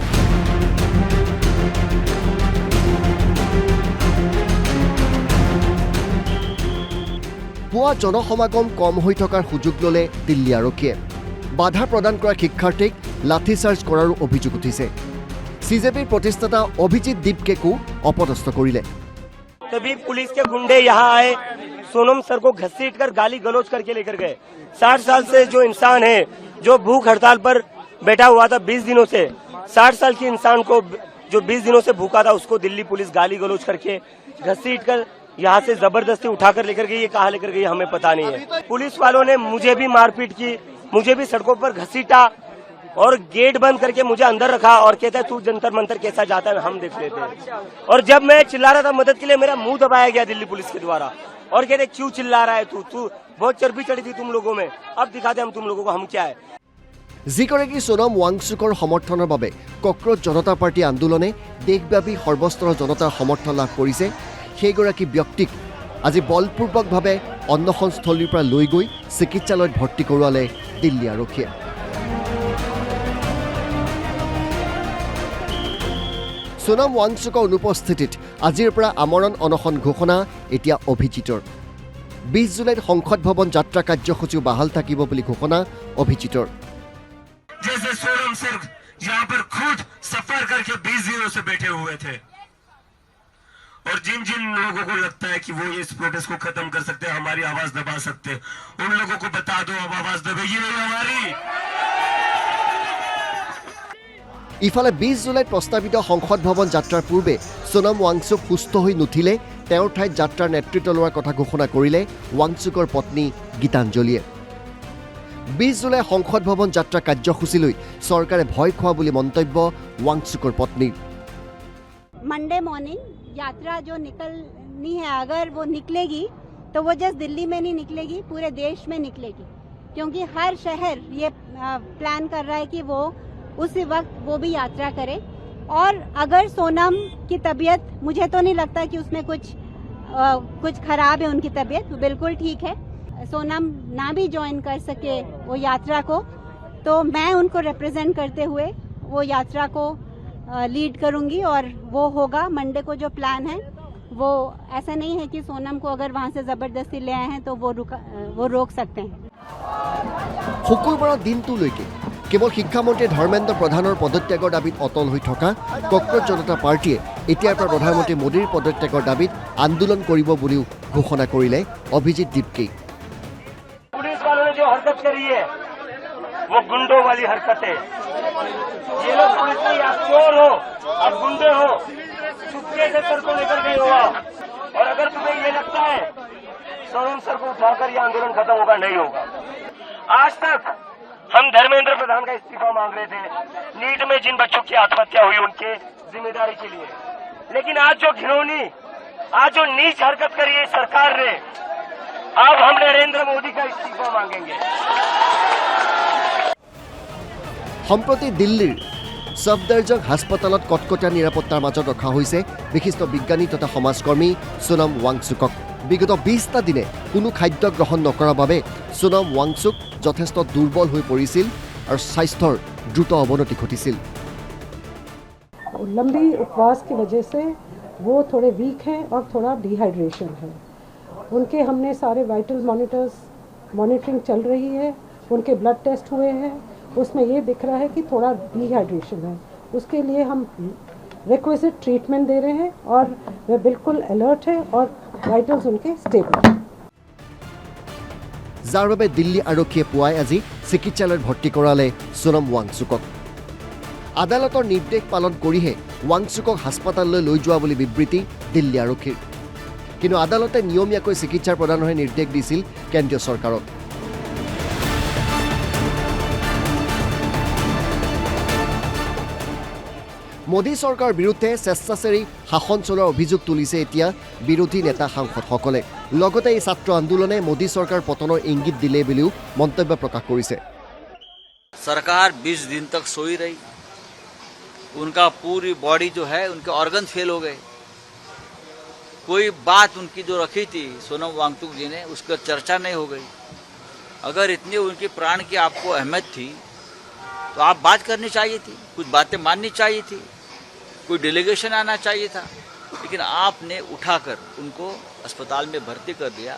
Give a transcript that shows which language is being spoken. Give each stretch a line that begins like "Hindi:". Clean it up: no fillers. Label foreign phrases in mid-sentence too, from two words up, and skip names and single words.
Assamese: পুৱা জনসমাগম কম হৈ থকাৰ সুযোগ ল'লে দিল্লী আৰক্ষীয়ে। বাধা প্ৰদান কৰা শিক্ষাৰ্থীক লাঠিচাৰ্জ কৰাৰো অভিযোগ উঠিছে। সিজেপিৰ প্ৰতিষ্ঠাতা অভিজিৎ দীপকেকো অপদস্থ কৰিলে।
Hindi: तभी पुलिस के गुंडे यहाँ आए, सोनम सर को घसीटकर गाली गलौज करके लेकर गए। 60 साल से जो इंसान है, जो भूख हड़ताल पर बैठा हुआ था 20 दिनों से, 60 साल के इंसान को जो 20 दिनों से भूखा था उसको दिल्ली पुलिस गाली गलौज करके घसीटकर यहाँ से जबरदस्ती उठाकर लेकर गई। ये कहाँ लेकर गई हमें पता नहीं है। पुलिस वालों ने मुझे भी मारपीट की, मुझे भी सड़कों पर घसीटा और गेट बंद करके मुझे अंदर रखा और कहता है तू जंतर मंतर कैसा जाता है हम देख लेते हैं। और जब मैं चिल्ला रहा था मदद के लिए मेरा मुंह दबाया गया दिल्ली पुलिस के द्वारा और कहते क्यों चिल्ला रहा है तू बहुत चर्बी चढ़ी थी तुम लोगों में, अब दिखाते हम तुम लोगों को हम क्या है।
Assamese: যিগৰাকী সোনম ৱাংচুকৰ সমৰ্থনৰ বাবে কক্ৰোচ জনতা পাৰ্টি আন্দোলনে দেশব্যাপী সৰ্বস্তৰৰ জনতাৰ সমৰ্থন লাভ কৰিছে, সেইগৰাকী ব্যক্তিক আজি বলপূৰ্বকভাৱে অন্বেষণস্থলীৰ পৰা লৈ গৈ চিকিৎসালয়ত ভৰ্তি কৰোৱালে দিল্লী আৰক্ষীয়ে। সোনম ৱাংচুকৰ অনুপস্থিতিত আজিৰ পৰা আমৰণ অনশন ঘোষণা এতিয়া অভিজিতৰ। 20 জুলাইত সংসদ ভৱন যাত্ৰা কাৰ্যসূচীও বাহাল থাকিব বুলি ঘোষণা অভিজিতৰ।
Hindi: जैसे सोनम सर यहाँ पर खुद सफर करके 20 दिनों से बैठे हुए थे और जिन जिन लोगों को लगता है कि वो इस प्रोटेस्ट को खत्म कर सकते हैं, हमारी आवाज दबा सकते हैं, उन लोगों को बता दो अब आवाज दबेगी नहीं हमारी।
Assamese: ইফালে 20 জুলাইত প্ৰস্তাৱিত সংসদ ভৱন যাত্ৰাৰ পূৰ্বে সোনম ৱাংচুক সুস্থ হৈ নুঠিলে তেওঁৰ ঠাইত যাত্ৰাৰ নেতৃত্ব লোৱাৰ কথা ঘোষণা কৰিলে ৱাংচুকৰ পত্নী গীতাঞ্জলীয়ে। 20 জুলাই সংসদ ভৱন যাত্ৰা কাৰ্যসূচীলৈ চৰকাৰে ভয় খোৱা বুলি মন্তব্য ৱাংচুকৰ পত্নীৰ।
English: Monday morning
Hindi: यात्रा जो निकलनी है, अगर वो निकलेगी तो वो जस्ट दिल्ली में नहीं निकलेगी, पूरे देश में निकलेगी, क्योंकि हर शहर ये प्लान कर रहा है कि वो उसी वक्त वो भी यात्रा करे। और अगर सोनम की तबीयत, मुझे तो नहीं लगता कि उसमें कुछ खराब है, उनकी तबीयत बिल्कुल ठीक है, सोनम ना भी ज्वाइन कर सके वो यात्रा को, तो मैं उनको रिप्रेजेंट करते हुए वो यात्रा को लीड करूंगी और वो होगा। मंडे को जो प्लान है वो ऐसा नहीं है कि सोनम को अगर वहां से जबरदस्ती ले आए हैं तो वो रोक सकते हैं।
Assamese: শুকুৰবাৰৰ দিনটোলৈকে কেৱল শিক্ষামন্ত্ৰী ধৰ্মেন্দ্ৰ প্ৰধানৰ পদত্যাগৰ দাবীত অটল হৈ থকা কক্ৰোচ জনতা পাৰ্টীয়ে এতিয়াৰ পৰা প্ৰধানমন্ত্ৰী মোদীৰ পদত্যাগৰ দাবীত আন্দোলন কৰিব বুলিও ঘোষণা কৰিলে অভিজিৎ দীপকে।
Hindi: पुलिस वालों ने जो हरकत करी है वो गुंडों वाली हरकत है। ये लोग पुलिस नहीं, आप चोर हो, आप गुंडे हो, चुपके से सर को लेकर गए हो आप। और अगर तुम्हें ये लगता है सोनम सर को उठाकर ये आंदोलन खत्म होगा, नहीं होगा। आज तक हम धर्मेंद्र प्रधान का इस्तीफा मांग रहे थे नीट में जिन बच्चों की आत्महत्या हुई उनके जिम्मेदारी के लिए, लेकिन आज जो घिनौनी, आज जो नीच हरकत करी है सरकार ने, अब हम नरेंद्र मोदी का इस्तीफा मांगेंगे।
Assamese: সম্প্ৰতি দিল্লীৰ সফদৰজং হাস্পতালত কটকটীয়া নিৰাপত্তাৰ মাজত ৰখা হৈছে বিশিষ্ট বিজ্ঞানী তথা সমাজকৰ্মী সোনম ৱাংচুকক। বিগত 20টা দিনে কোনো খাদ্য গ্ৰহণ নকৰাৰ বাবে সোনম ৱাংচুক যথেষ্ট দুৰ্বল হৈ পৰিছিল আৰু স্বাস্থ্যৰ দ্ৰুত অৱনতি ঘটিছিল।
Hindi: लंबी उपवास की वजह से वो थोड़े वीक हैं और थोड़ा डिहाइड्रेशन है। उनके हमने सारे
English: vital monitoring
Hindi: चल रही है, उनके
English: blood test
Hindi: हुए हैं, उसमें ये दिख रहा है कि थोड़ा डिहाइड्रेशन है। उसके लिए हम
English: requisite treatment
Hindi: दे रहे हैं और वे बिल्कुल अलर्ट है और वाइटल्स उनके स्टेबल हैं।
Assamese: যাৰ বাবে দিল্লী আৰক্ষীয়ে পুৱাই আজি চিকিৎসালয়ত ভৰ্তি কৰালে সোনম ৱাংচুকক। আদালতৰ নিৰ্দেশ পালন কৰিহে ৱাংচুকক হাস্পতাললৈ লৈ যোৱা বুলি বিবৃতি দিল্লী আৰক্ষীৰ। কিন্তু আদালতে নিয়মীয়াকৈ চিকিৎসাৰ প্ৰদানৰহে নিৰ্দেশ দিছিল কেন্দ্ৰীয় চৰকাৰক। মোদী চৰকাৰৰ বিৰুদ্ধে স্বেচ্ছাচাৰী শাসন চলোৱাৰ অভিযোগ তুলিছে এতিয়া বিৰোধী নেতা সাংসদসকলে। লগতে এই ছাত্ৰ আন্দোলনে মোদী চৰকাৰ পতনৰ ইংগিত দিলে বুলিও মন্তব্য প্ৰকাশ কৰিছে।
Hindi: सरकार 20 दिन तक सोई रही, उनका पूरी बॉडी जो है उनके
English: organ fail
Hindi: हो गए। कोई बात उनकी जो रखी थी सोनम वांगचुक जी ने उसका चर्चा नहीं हो गई। अगर इतनी उनके प्राण की आपको अहमियत थी तो आप बात करनी चाहिए थी, कुछ बातें माननी चाहिए थी, कोई डेलीगेशन आना चाहिए था, लेकिन आपने उठाकर उनको अस्पताल में भर्ती कर दिया।